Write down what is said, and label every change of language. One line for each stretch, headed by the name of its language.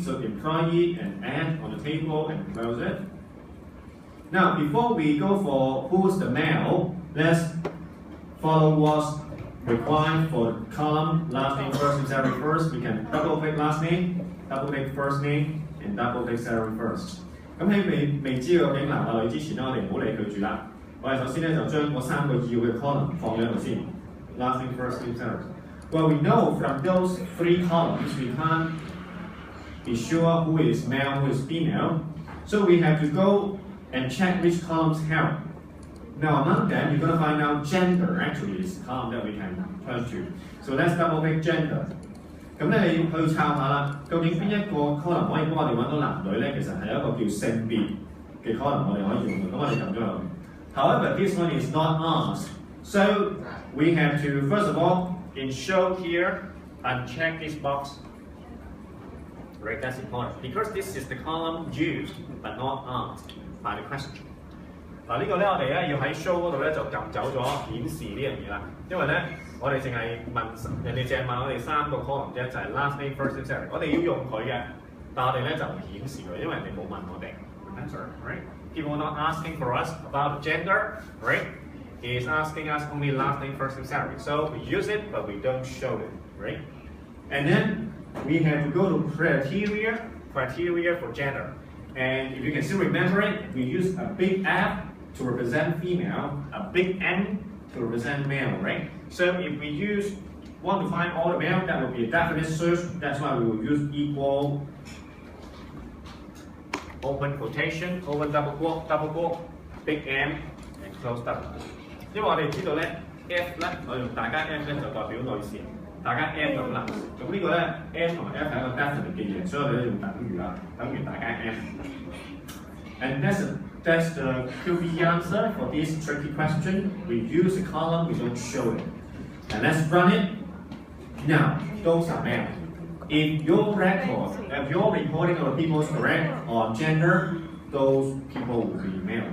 English: So employee and add on the table and close it. Now before we go for who's the male, let's follow what's required for the column last name, first name, salary first. We can double click last name, double click first name, and double click salary first.
Cantonese: 咁喺未知究竟男或女之前咧，我哋唔好理佢住啦。我哋首先咧就將嗰3個要嘅 column 放咗喺度先。
English: Last name, first name, salary. Well, we know from those 3 columns we can't be sure who is male, who is female. So we have to go and check which columns help. Now among them, you're going to find out gender actually is the column that we can turn to. So let's double click gender.
Cantonese: 咁咧你要去抄下啦，究竟邊一個 column 可以幫我哋揾到男女咧？其實係一個叫性別嘅 column 我哋可以用嘅，咁我哋撳咗落去。
English: However, this one is not asked, so we have to first of all in show here, uncheck this box. Right, that's important because this is the column used but not asked by the question.
Cantonese: 嗱呢個咧，我哋咧要喺 show 嗰度咧就撳走咗顯示呢樣嘢啦，因為咧我哋淨係問人哋淨係問我哋3個 column 啫，就係 last name, first name, salary。我哋要用佢嘅，但我哋咧就唔顯示佢，因為人哋冇問我哋。
English: Answer, right? People are not asking for us about gender, right? He is asking us only last name, first name, salary. So we use it, but we don't show it, right? And then we have to go to criteria for gender. And if you can still remember it, we use a big F to represent female, a big M to represent male, right? So if we want to find all the male, that will be a definite search. That's why we will use equal, open quotation, open double quote, big M, and close double quote.
Cantonese: 因為我哋知道咧 F 咧，我用大家 M 咧就代表女士，大家 M 就男士。咁呢個咧 M 同 F 係一個 definite 嘅嘢，所以我哋咧用等於啦，等於大家 M。
English: And that's the QBE answer for this tricky question. We use a column, we don't show it. And let's run it. Now, those are male. If your reporting of people is correct on gender, those people will be male.